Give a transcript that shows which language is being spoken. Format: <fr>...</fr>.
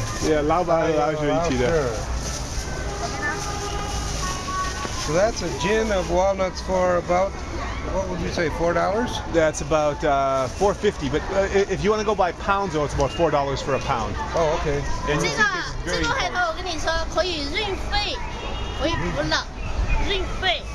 <zh>Yeah, 老板和老师一起的。</zh> <en>So that's a gin of walnuts for about, what would you say, $4? That's about $4.50, but if you want to go by pounds, though, it's about $4 for a pound. Oh, okay. And</en> <zh>这个海头我跟你说可以润肺，可以补脑，润肺。</zh>